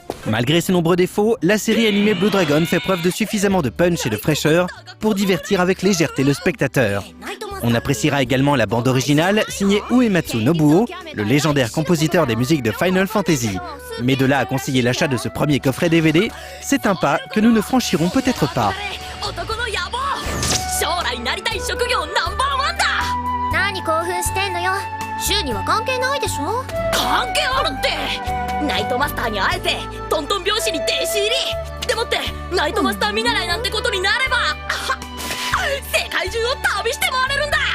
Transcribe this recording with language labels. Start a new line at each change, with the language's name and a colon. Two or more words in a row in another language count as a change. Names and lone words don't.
French: Malgré ses nombreux défauts, la série animée Blue Dragon fait preuve de suffisamment de punch et de fraîcheur pour divertir avec légèreté le spectateur. On appréciera également la bande originale signée Uematsu Nobuo, le légendaire compositeur des musiques de Final Fantasy. Mais de là à conseiller l'achat de ce premier coffret DVD, c'est un pas que nous ne franchirons peut-être pas.
Japanese: 何興奮してんのよ。週には関係ないでしょ。関係あるって。ナイトマスターに会えてトントン拍子に弟子入りでもってナイトマスター見習いなんてことになれば、世界中を旅して回れるんだ。